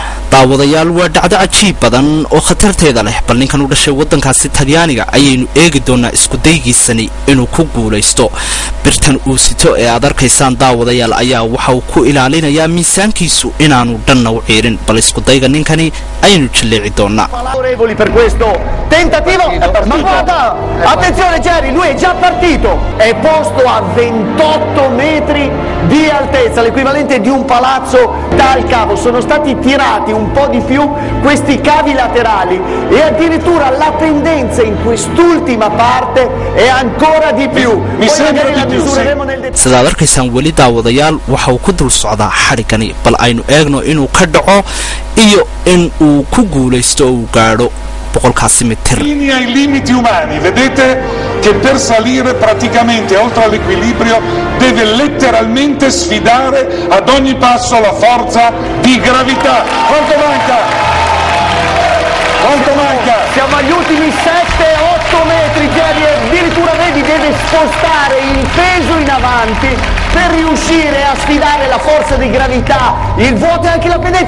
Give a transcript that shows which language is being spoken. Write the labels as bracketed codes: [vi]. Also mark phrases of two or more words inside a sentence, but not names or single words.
[so] daawadayaal waa dhacdo cajiib badan oo khatarteeda leh bal ninkan u dhashay wadankaasi Talyaaniga ayaynu eegi doonaa isku daygiisani inuu ku guuleysto birtan uu sito ee aad arkaysaan daawadayaal ayaa waxa uu ku ilaalinayaa miisaankiisu inaanu dhanna u ciirin bal isku dayga ninkani ayaynu jilleeci doonaa [it] per questo tentativo, ma guarda, attenzione Jerry, lui è già partito, è posto a 28 metri di altezza, l'equivalente di un palazzo dal cavo, sono stati tirati un po' di più questi cavi laterali e addirittura la pendenza in quest'ultima parte è ancora di più. Mi sembra di più, sì. [so] sidaad arkaysaan weli daawadayaal waxa uu ku dul socdaa xarigani bal aynu eegno inuu ka dhaco iyo in uu ku guuleysto oo uu gaadho boqolkaasi mitir. [it] Linea i limiti umani, vedete che per salire praticamente oltre all'equilibrio deve letteralmente sfidare ad ogni passo la forza di gravità. Quanto manca? Quanto manca? Siamo agli ultimi 7-8 metri, Jerry, addirittura vedi deve spostare il peso in avanti per riuscire a sfidare la forza di gravità, il vuoto e anche la pendenza.